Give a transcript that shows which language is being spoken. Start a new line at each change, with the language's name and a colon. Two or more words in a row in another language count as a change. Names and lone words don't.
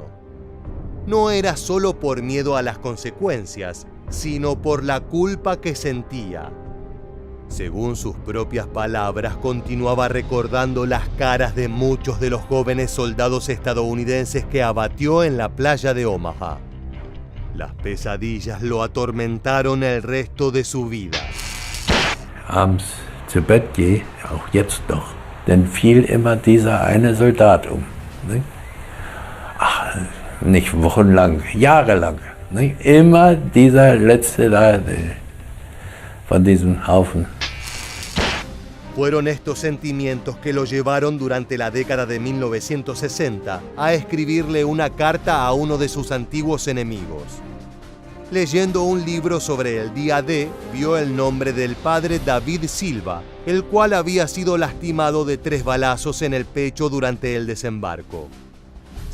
Spanish: No era solo por miedo a las consecuencias, sino por la culpa que sentía. Según sus propias palabras, continuaba recordando las caras de muchos de los jóvenes soldados estadounidenses que abatió en la playa de Omaha. Las pesadillas lo atormentaron el resto de su vida.
German: Abends zu Bett gehe, auch jetzt noch, dann fiel immer dieser eine Soldat ne? Ach, nicht wochenlang, jahrelang. Ne? Immer dieser letzte da von diesem Haufen.
Spanish: Fueron estos sentimientos que lo llevaron durante la década de 1960 a escribirle una carta a uno de sus antiguos enemigos. Leyendo un libro sobre el día D, vio el nombre del padre David Silva, el cual había sido lastimado de 3 balazos en el pecho durante el desembarco.